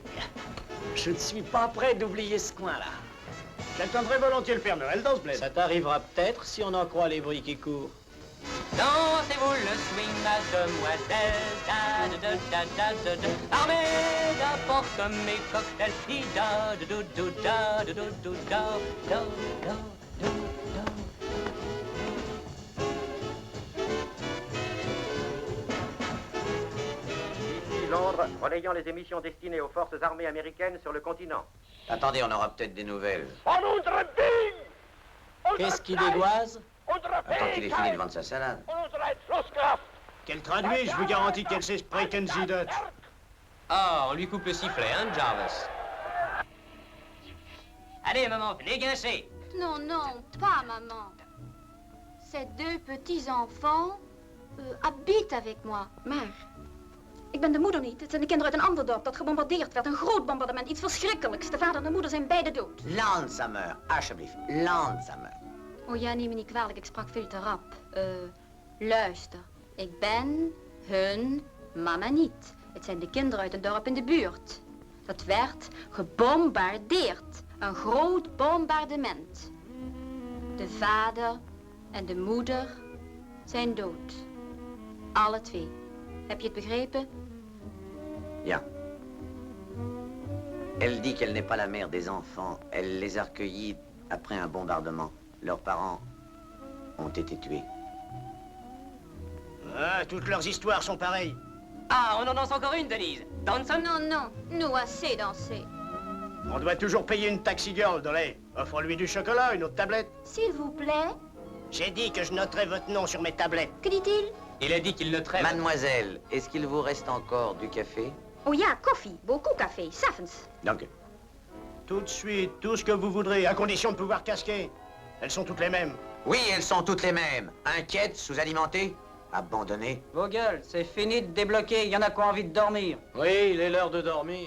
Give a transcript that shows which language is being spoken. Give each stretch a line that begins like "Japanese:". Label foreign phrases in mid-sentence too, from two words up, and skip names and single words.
French: Je ne suis pas prêt d'oublier ce coin-là. J'attendrai volontiers le Père Noël dans ce bled. Ça t'arrivera peut-être si on en croit les bruits qui courent. Dansez-vous le swing, mademoiselle, da da da da da da. Armée d'apporte mes cocktails, di da da da da da da da da da da da da. Ici Londres, relayant les émissions destinées aux forces armées américaines sur le continent. Attendez, on aura peut-être des nouvelles. Qu'est-ce qui dégoise? Attends qu'il ait fini de vendre sa salade. Qu'elle traduit, je vous garantis qu'elle sait
German: sprechen Sie
French: Dutch. Ah, on lui coupe le sifflet, hein, Jarvis? Allez, maman, venez guincher. Non, non, pas maman. Ces 2 petits-enfants habitent avec moi.
Dutch: Maar, ik ben de moeder niet. Het zijn de kinderen uit een ander dorp dat gebombardeerd werd. Een groot bombardement, iets verschrikkelijks. De vader en de moeder zijn beide dood. Langzamer, alsjeblieft, langzamer. Oh ja, neem me niet kwalijk, ik sprak veel te rap. Luister, ik ben hun mama niet. Het zijn de kinderen uit een dorp in de buurt. Dat werd gebombardeerd. Een groot bombardement. De vader en de moeder zijn dood. Alle 2. Heb je het begrepen? Ja.
French: Elle dit qu'elle n'est pas la mère des enfants. Elle les a recueillis après un bombardement. Leurs parents ont été tués. Ah, toutes leurs histoires sont pareilles. Ah, on en lance encore une, Denise. Danson? Non, non, nous assez dansé. On doit toujours payer une
English: taxi girl,
French: Dolly. Offre-lui du chocolat, une autre tablette. S'il vous plaît. J'ai dit que je noterais votre nom sur mes tablettes. Que dit-il? Il a dit qu'il noterait... Mademoiselle, est-ce qu'il vous reste encore du café?
Dutch: Oh ja, koffie.
French: Beaucoup café. S'avonds. Donc, Tout de suite, tout ce que vous voudrez, à condition de pouvoir casquer. Elles sont toutes les mêmes. oui, elles sont toutes les mêmes. Inquiètes, sous-alimentées, abandonnées. Vos gueules, c'est fini de débloquer, il y en a qui ont envie de dormir. Oui, il est l'heure de dormir.